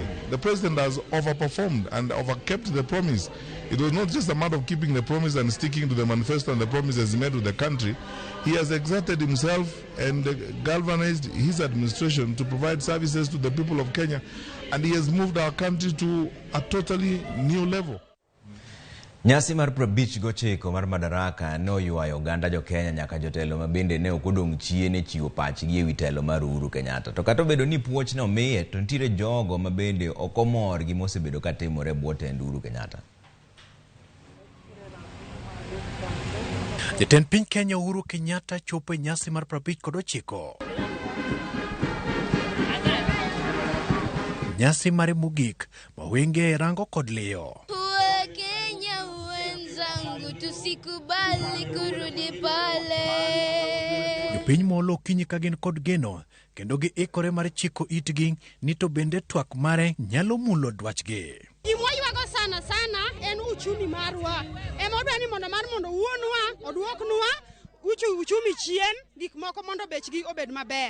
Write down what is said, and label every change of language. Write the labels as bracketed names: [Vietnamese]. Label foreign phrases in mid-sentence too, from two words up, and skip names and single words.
[English] The President has overperformed and overkept the promise. It was not just a matter of keeping the promise and sticking to the manifesto and the promises he made to the country. He has exerted himself and galvanized his administration to provide services to the people of Kenya, and he has moved our country to a totally new level. [Luo (Kenya and Tanzania)] Nyasi mar 59 mar Madaraka no yuayo ganda jo Kenya nyaka jotelo mabende ne okudong chiene chiwo pachgi ewi telo mar Uhuru Kenyatta. To kata bedo ni puoch no miye to nitire jogo mabende okomor gi mosebedo ka timore bwo tend Uhuru Kenyatta. Jatend piny Kenya Uhuru Kenyatta chopo e nyasi mar 59. Nyasi mare mogik mawenge rango kod liyo. [Swahili] Tusikubali kurudi pale. [Luo (Kenya and Tanzania)] Jopiny molo kinyi ka gin kod geno kendo gi ikore mar chiko itgi ni to bende twak mare nyalo mulo dwachgi. Gimoywago sana en uchumi marwa. Emodwa ni mondo wuonwa odwoknwa uchumi chien, gik moko mondo bechgi obed maber.